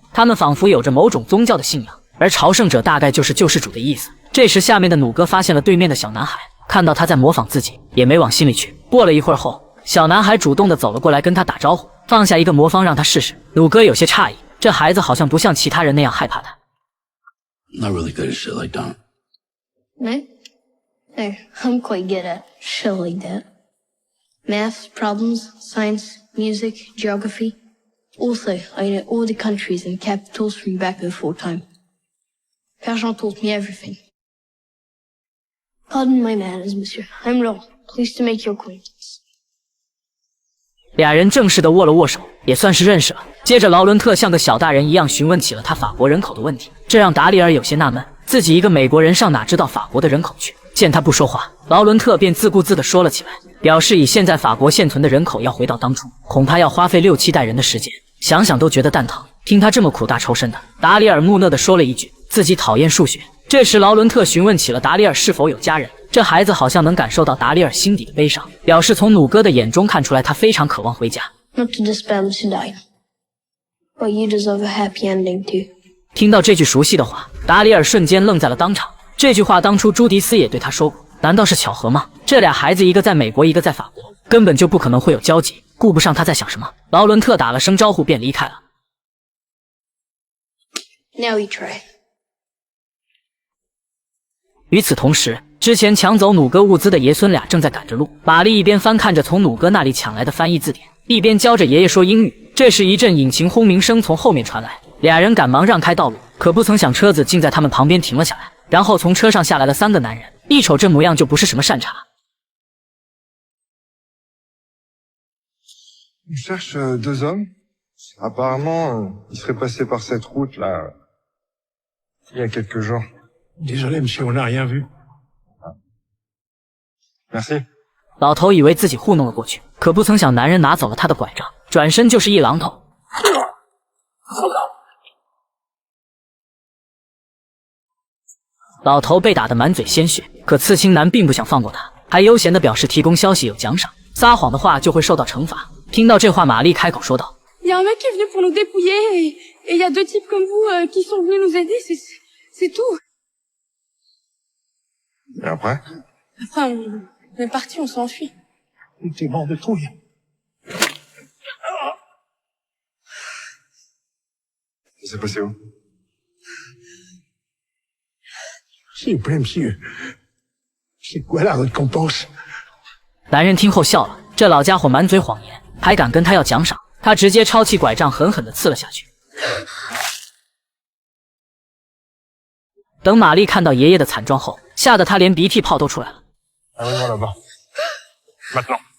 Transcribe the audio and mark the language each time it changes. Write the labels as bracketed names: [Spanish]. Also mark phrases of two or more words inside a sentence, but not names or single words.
[Chinese] 他们仿佛有着某种宗教的信仰，而朝圣者大概就是救世主的意思。这时下面的努哥发现了对面的小男孩，看到他在模仿自己，也没往心里去。过了一会儿后，小男孩主动地走了过来跟他打招呼，放下一个魔方让他试试。努哥有些诧异，这孩子好像不像其他人那样害怕他。 [English] Not really good at shit like that. No? No, I'm quite good at shit like that. Math, problems, science, music, geography. Also, I know all the countries and capitals from back before time. Perjean taught me everything. Pardon my manners, monsieur. I'm Laurent. Pleased to make your acquaintance. [Chinese] 俩人正式的握了握手，也算是认识了。接着劳伦特像个小大人一样询问起了他法国人口的问题，这让达里尔有些纳闷，自己一个美国人上哪知道法国的人口去。见他不说话，劳伦特便自顾自地说了起来，表示以现在法国现存的人口要回到当初，恐怕要花费6、7代人的时间，想想都觉得蛋疼。听他这么苦大仇深的，达里尔木讷地说了一句自己讨厌数学。这时劳伦特询问起了达里尔是否有家人，这孩子好像能感受到达里尔心底的悲伤，表示从努哥的眼中看出来他非常渴望回家。 [English] Not to despair, Monsieur Dine. But you deserve a happy ending too. [Chinese] 听到这句熟悉的话，达里尔瞬间愣在了当场。这句话当初朱迪斯也对他说过，难道是巧合吗？这俩孩子一个在美国，一个在法国，根本就不可能会有交集。顾不上他在想什么，劳伦特打了声招呼便离开了。 [English] Now we try. [Chinese] 与此同时，之前抢走努哥物资的爷孙俩正在赶着路。玛丽一边翻看着从努哥那里抢来的翻译字典，一边教着爷爷说英语。这时一阵引擎轰鸣声从后面传来，俩人赶忙让开道路，可不曾想车子竟在他们旁边停了下来。然后从车上下来了3个男人，一瞅这模样就不是什么善茬。 [French] On cherche 2 hommes. Apparemment, ils seraient passés par cette route là il y a quelques jours. Désolé, monsieur, on n'a rien vu. Merci. [Chinese] 老头以为自己糊弄了过去，可不曾想男人拿走了他的拐杖，转身就是一榔头。老头被打得满嘴鲜血，可刺青男并不想放过他，还悠闲地表示提供消息有奖赏，撒谎的话就会受到惩罚。听到这话，玛丽开口说道。 [French] Il y a un mec qui est venu pour nous dépouiller et il y a 2 types comme vous qui sont venus nous aider, c'est tout. Et après? Après, on est parti, on s'est enfui. T'es mort de trouille. Ça s'est passé où? S'il vous plaît, monsieur. C'est quoi la récompense? [Chinese] 男人听后笑了，这老家伙满嘴谎言，还敢跟他要奖赏，他直接抄起拐杖狠狠地刺了下去。等玛丽看到爷爷的惨状后，吓得她连鼻涕泡都出来了。 [French] Allons-y là-bas. Maintenant.